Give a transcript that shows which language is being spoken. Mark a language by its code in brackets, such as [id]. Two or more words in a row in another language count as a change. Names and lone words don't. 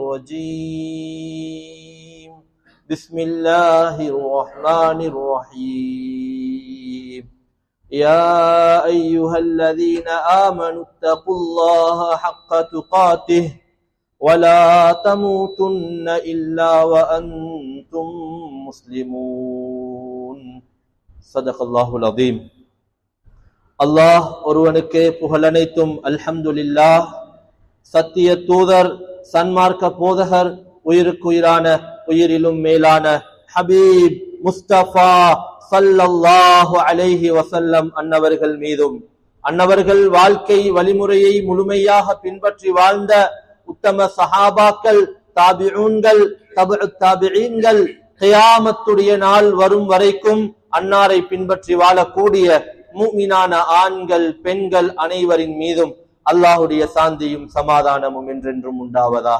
[ar] الرجيم بسم الله الرحمن الرحيم يا أيها الذين آمنوا اتقوا الله حق تقاته ولا تموتن إلا وأنتم مسلمون صدق الله العظيم. [ta] அல்லாஹ் ஒருவனுக்கே புகழனைத்தும் அல்ஹம்துலில்லாஹ். சத்திய தூதர் சன்மார்க்க போதகர் உயிருக்குயிரான உயிரிலும் மேலான ஹபீப் முஸ்தபா ஸல்லல்லாஹு [ar] عليه وسلم [ta] அன்னவர்கள் மீதும் அன்னவர்கள் வாழ்க்கை வழிமுறையை முழுமையாக பின்பற்றி வாழ்ந்த உத்தம சஹாபாக்கள், தாபிஊன்கள், தபுஉத் தாபிஈன்கள், கியாமத்துடைய நாள் வரும் வரைக்கும் அன்னாரை பின்பற்றி வாழக்கூடிய முஃமினான ஆண்கள் பெண்கள் அனைவரின் மீதும் அல்லாஹுடைய சாந்தியும் சமாதானமும் என்றென்றும் உண்டாவதாக.